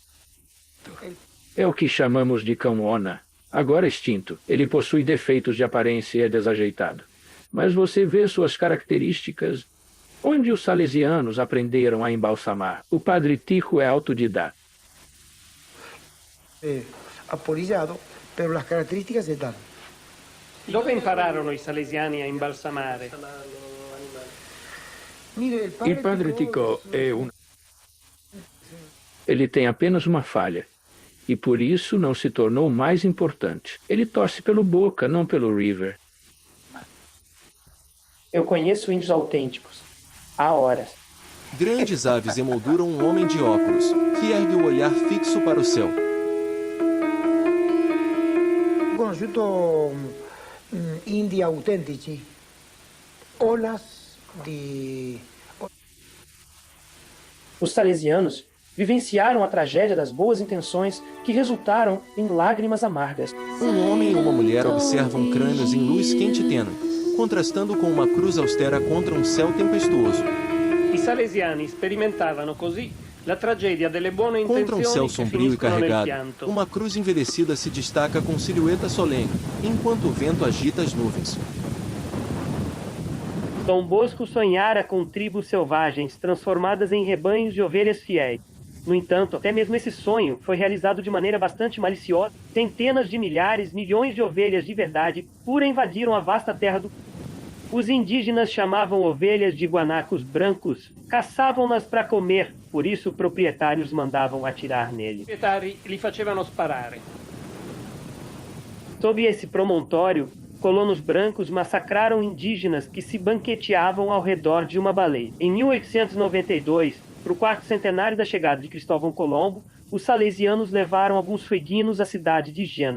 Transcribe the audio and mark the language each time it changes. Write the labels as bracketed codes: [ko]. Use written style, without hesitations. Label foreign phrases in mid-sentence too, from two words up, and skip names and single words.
[pt] É o que chamamos de cão-ona, agora extinto. Ele possui defeitos de aparência e é desajeitado. Mas você vê suas características. Onde os salesianos aprenderam a embalsamar? O padre Tijo é autodidata. [es] Apolillado, pero las características están. [it] Dove impararono I salesiani a imbalsamare? Il padre Tico [pt] é um... Ele tem apenas uma falha. E por isso não se tornou mais importante. Ele torce pelo Boca, não pelo River. Eu conheço índios autênticos. Há horas. Grandes aves emolduram um homem de óculos, que ergue o olhar fixo para o céu. [it] Conosciuto indi autentici. [es] Olas de... [pt] Os salesianos vivenciaram a tragédia das boas intenções que resultaram em lágrimas amargas. Um homem e uma mulher observam crânios em luz quente e tênue, contrastando com uma cruz austera contra um céu tempestuoso. [it] I salesiani sperimentavano così la tragedia delle buone [pt] Contra um [it] intenzioni [pt] céu [it] che [pt] sombrio e [it] finiscono nel [pt] carregado, [it] pianto. [pt] uma cruz envelhecida se destaca com silhueta solene, enquanto o vento agita as nuvens. Dom Bosco sonhara com tribos selvagens transformadas em rebanhos de ovelhas fiéis. No entanto, até mesmo esse sonho foi realizado de maneira bastante maliciosa. Centenas de milhares, milhões de ovelhas de verdade pura invadiram a vasta terra do... Os indígenas chamavam ovelhas de guanacos brancos, caçavam-nas para comer, por isso proprietários mandavam atirar nele. [it] Proprietari li facevano sparare. [pt] Sob esse promontório, colonos brancos massacraram indígenas que se banqueteavam ao redor de uma baleia. Em 1892, Para o quarto centenário da chegada de Cristóvão Colombo, os salesianos levaram alguns fueguinos à cidade de Gênova.